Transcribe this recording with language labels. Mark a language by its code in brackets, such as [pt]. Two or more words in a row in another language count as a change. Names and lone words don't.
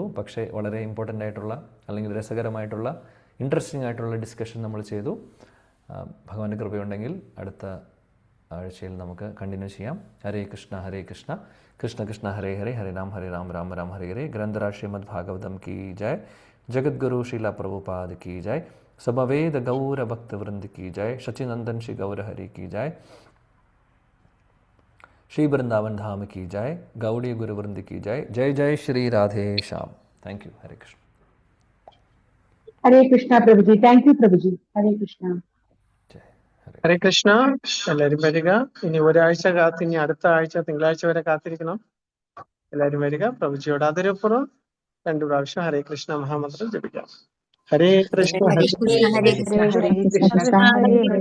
[ml] പക്ഷേ വളരെ ഇമ്പോർട്ടൻ്റ് ആയിട്ടുള്ള, അല്ലെങ്കിൽ രസകരമായിട്ടുള്ള, ഇൻട്രസ്റ്റിംഗ് ആയിട്ടുള്ള ഡിസ്കഷൻ നമ്മൾ ചെയ്തു. ഭഗവാന്റെ കൃപയുണ്ടെങ്കിൽ അടുത്ത ആഴ്ചയിൽ നമുക്ക് കണ്ടിന്യൂ ചെയ്യാം. [sa] ഹരേ കൃഷ്ണ ഹരേ കൃഷ്ണ കൃഷ്ണ കൃഷ്ണ ഹരേ ഹരേ ഹരേ രാം രാം രാം ഹരേ ഹരേ. [hi] ഗ്രന്ഥരാജ് ശ്രീമദ് ഭാഗവതം की जय. जगद्गुरु श्रीला प्रभुपाद की जय. समवेद गौर भक्त वृंद की जय. शचीनंदन श्री गौर हरि की जय. श्री वृंदावन धाम की जय. गौड़ी गुरु वृंद की जय. जय जय श्री राधे श्याम. [en] thank you. [hi] हरे कृष्ण. हरे कृष्णा प्रभु जी. [en] thank you [hi] प्रभु जी. हरे कृष्णा. [ml] ഹരേ കൃഷ്ണ. എല്ലാവരും വരിക. ഇനി ഒരാഴ്ച ഇനി അടുത്ത ആഴ്ച തിങ്കളാഴ്ച വരെ കാത്തിരിക്കണം. എല്ലാവരും വരിക. പ്രഭുജിയോട് ആദരപൂർവ്വം 2 പ്രാവശ്യം ഹരേ കൃഷ്ണ മഹാമന്ത്രം ജപിക്കാം. [sa] ഹരേ കൃഷ്ണ ഹരേ കൃഷ്ണ.